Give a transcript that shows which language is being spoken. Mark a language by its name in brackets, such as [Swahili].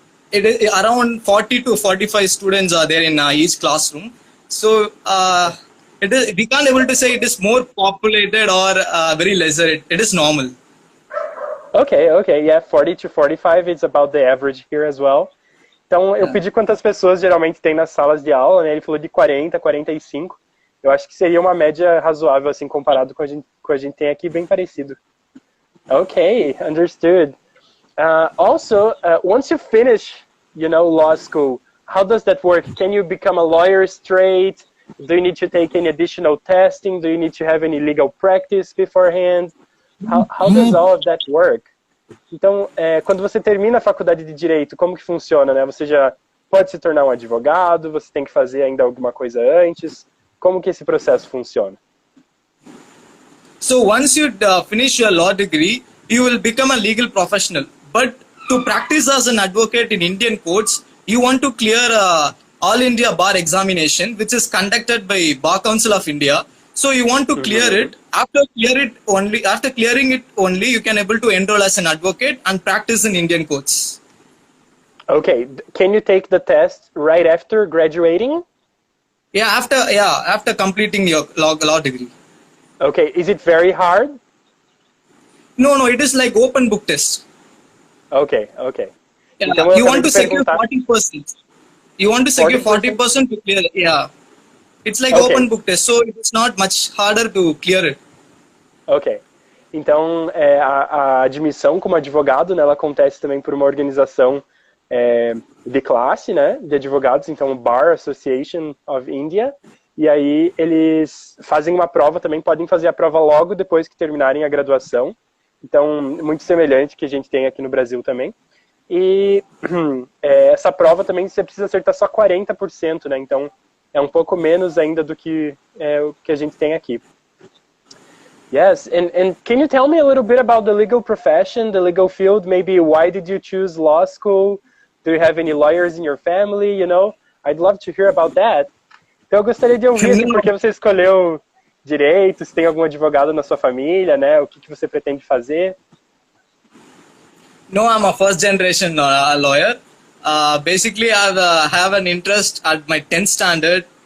[English] It is around 40 to 45 students are there in each classroom. So we can't able to say it is more populated or very lesser. It is normal. Okay, okay, yeah, 40 to 45 is about the average here as well. [Portuguese] Então, eu pedi quantas pessoas geralmente tem nas salas de aula, né? Ele falou de 40, 45. Eu acho que seria uma média razoável, assim, comparado com a gente tem aqui, bem parecido. [English] Okay, understood. Also, once you finish, you know, law school, how does that work? Can you become a lawyer straight? Do you need to take any additional testing? Do you need to have any legal practice beforehand? How does all of that work? [Portuguese] Então, quando você termina a faculdade de Direito, como que funciona, né? Você já pode se tornar um advogado? Você tem que fazer ainda alguma coisa antes? Como que esse processo funciona? [English] So once you finish your law degree, you will become a legal professional. But to practice as an advocate in Indian courts, you want to clear All India Bar examination, which is conducted by Bar Council of India. So you want to clear it. After clearing it only, you can able to enroll as an advocate and practice in Indian courts. Okay, can you take the test right after graduating? Yeah, after completing your law degree. Okay, is it very hard? No, it is like open book test. Okay, okay. Yeah, [Portuguese] Então, [English] you want to secure 40%. You want to secure 40% to clear it. Yeah. It's like open book test, so it's not much harder to clear it. Ok. [Portuguese] Então, a admissão como advogado, né, ela acontece também por uma organização de classe, né, de advogados, então o Bar Association of India, e aí eles fazem uma prova também, podem fazer a prova logo depois que terminarem a graduação, então muito semelhante que a gente tem aqui no Brasil também. E essa prova também você precisa acertar só 40%, né, então é um pouco menos ainda do que o que a gente tem aqui. [English] Yes, and can you tell me a little bit about the legal profession, the legal field? Maybe why did you choose law school? Do you have any lawyers in your family? You know, I'd love to hear about that. [Portuguese] Então eu gostaria de ouvir assim, por que você escolheu direito, se tem algum advogado na sua família, né? O que você pretende fazer? [English] No, I'm a first generation lawyer. Basically, I have an interest at my 10th standard.